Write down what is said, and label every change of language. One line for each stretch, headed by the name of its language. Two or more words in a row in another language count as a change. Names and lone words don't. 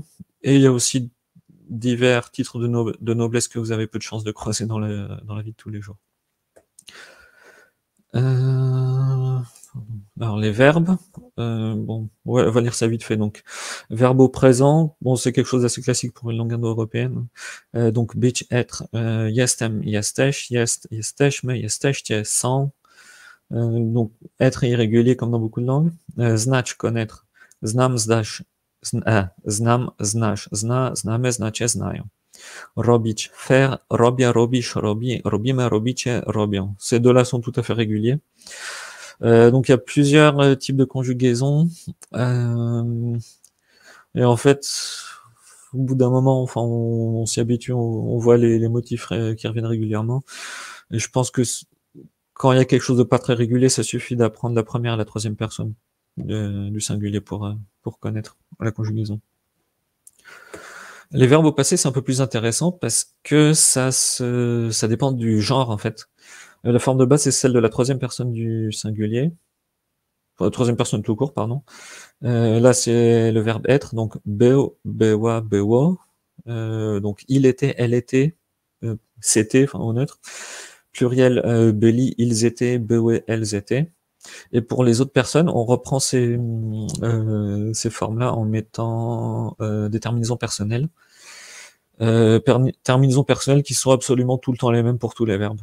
French: Et il y a aussi divers titres de noblesse que vous avez peu de chances de croiser dans la vie de tous les jours. Alors les verbes, bon, ouais, on va lire ça vite fait. Donc, verbe au présent, bon, c'est quelque chose d'assez classique pour une langue indo-européenne. Donc,
Polish: być, être, jestem, jesteś, jesteśmy, jesteście, są.
French: Donc, être est irrégulier comme dans beaucoup de langues.
Polish: Znać, connaître. Znam, znasz, znam, znasz, zna, znamy, znacie, znają. Robić, faire, robię, robisz, robi, robimy, robicie, robią.
French: Ces deux-là sont tout à fait réguliers. Donc il y a plusieurs types de conjugaisons. Et en fait, au bout d'un moment, enfin, on s'y habitue, on voit les motifs qui reviennent régulièrement. Et je pense que quand il y a quelque chose de pas très régulier, ça suffit d'apprendre la première et la troisième personne du singulier pour connaître la conjugaison. Les verbes au passé, c'est un peu plus intéressant parce que ça dépend du genre, en fait. La forme de base, c'est celle de la troisième personne du singulier. Enfin, troisième personne tout court, pardon. Là, c'est le verbe être, donc
Polish: był, była, było.
French: Donc il était, elle était, c'était, enfin au neutre. Pluriel, byli, ils étaient, były, elles étaient. Et pour les autres personnes, on reprend ces formes-là en mettant des terminaisons personnelles. Terminaisons personnelles qui sont absolument tout le temps les mêmes pour tous les verbes.